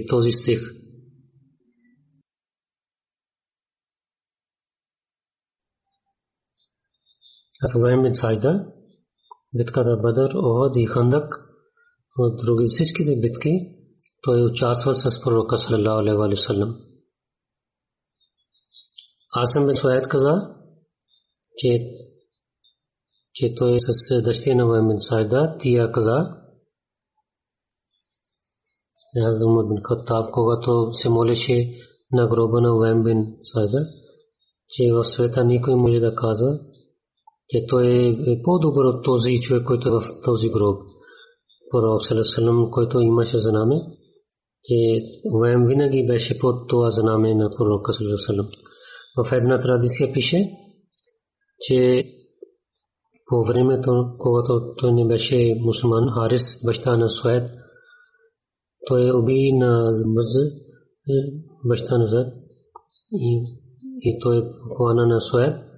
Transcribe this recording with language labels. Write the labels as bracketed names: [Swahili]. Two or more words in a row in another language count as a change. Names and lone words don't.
[Bulgarian] Този стих. Уайм бин Саида, битката Бадър, Охад и Хандак, от други всичките битки, той участвал с пророка [Arabic] صلى الله عليه وسلم. [Bulgarian] Асам бин Суайд каза, че той с дъщеря на Уайм бин Саида, тия каза, Хазрат Умар бин Хаттаб, когато се молеше на гроба на Уайм бин Саида, че в света никой може да казва, че той е по-добър от този човек, който е в този гроб. Пророк [Arabic] صلى الله عليه وسلم, [Bulgarian] който имаше знаме, че Уайм винаги беше под това знаме на пророка [Arabic] صلى الله عليه وسلم. [Bulgarian] В една традиция пише, че по времето, когато той не беше мусулман, Харис, баща на Суайд, той уби на баща на Зайд и той хвана на Суайд.